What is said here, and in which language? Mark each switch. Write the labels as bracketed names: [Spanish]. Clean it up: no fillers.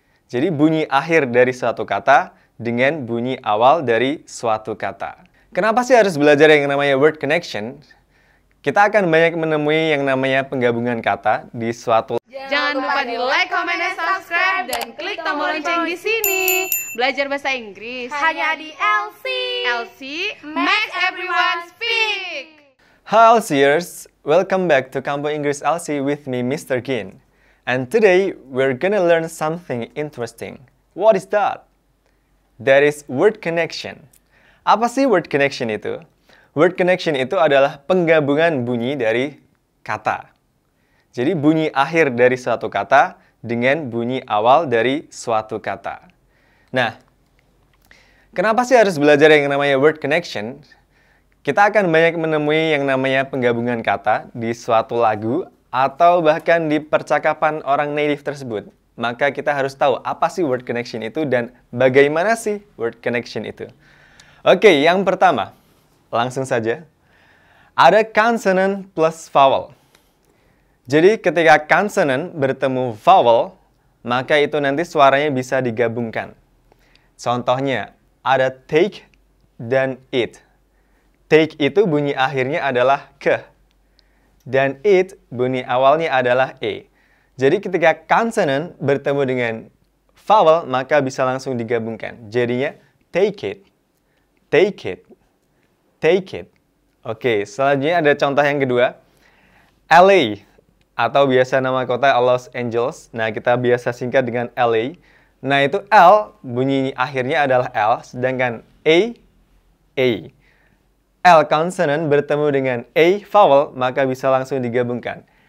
[Indonesian] Jadi bunyi akhir dari suatu kata dengan bunyi awal dari suatu kata. Kenapa sih harus belajar yang namanya word connection? Kita akan banyak menemui yang namanya penggabungan kata di suatu. Jangan lupa di like, comment, dan subscribe, dan klik tombol lonceng di sini. Belajar bahasa Inggris hanya di LC. [English] LC makes everyone speak. Hi LCers, welcome back to Kampo Inggris LC with me, Mr. Gin. And today we're gonna learn something interesting. What is that? That is word connection. [Indonesian] Apa sih word connection itu? Word connection itu adalah penggabungan bunyi dari kata. Jadi bunyi akhir dari suatu kata dengan bunyi awal dari suatu kata. Nah, kenapa sih harus belajar yang namanya word connection? Kita akan banyak menemui yang namanya penggabungan kata di suatu lagu atau bahkan di percakapan orang native tersebut. Maka kita harus tahu apa sih word connection itu dan bagaimana sih word connection itu. Oke, yang pertama, langsung saja. Ada consonant plus vowel. Jadi ketika consonant bertemu vowel, maka itu nanti suaranya bisa digabungkan. Contohnya, ada take dan it. Take itu bunyi akhirnya adalah ke. Dan it bunyi awalnya adalah e. Jadi ketika consonant bertemu dengan vowel, maka bisa langsung digabungkan. Jadinya take it, take it, take it. Oke, selanjutnya ada contoh yang kedua. LA atau biasa nama kota Los Angeles. Nah, kita biasa singkat dengan LA. Nah, itu L bunyi akhirnya adalah L, sedangkan A. L consonant bertemu dengan A vowel, maka bisa langsung digabungkan.